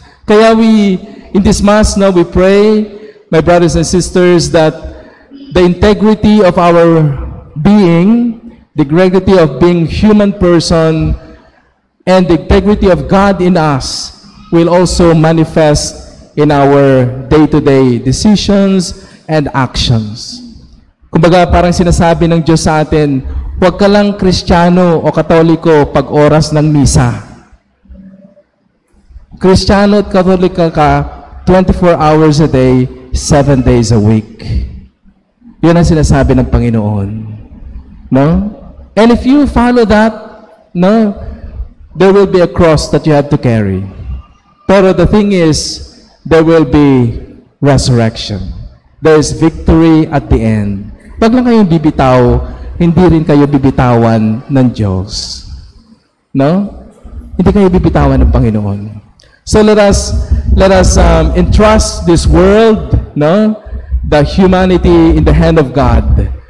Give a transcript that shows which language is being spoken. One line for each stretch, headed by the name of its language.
English: Kaya in this Mass, no, we pray, my brothers and sisters, that the integrity of our being, the integrity of being human person, and the integrity of God in us will also manifest in our day-to-day decisions and actions.
Filipino: Kumbaga, parang sinasabi ng Diyos sa atin, huwag ka lang Kristiyano o Katoliko pag oras ng misa. Kristiyano at Katolika ka
English: 24 hours a day, 7 days a week.
Filipino: Yun ang sinasabi ng Panginoon. No?
English: And if you follow that, no, there will be a cross that you have to carry. Pero the thing is, there will be resurrection. There is victory at the end.
Filipino: Pag lang kayong bibitaw, hindi rin kayo bibitawan ng Diyos. No? Hindi kayo bibitawan ng Panginoon.
English: So let us entrust this world, no? The humanity in the hand of God.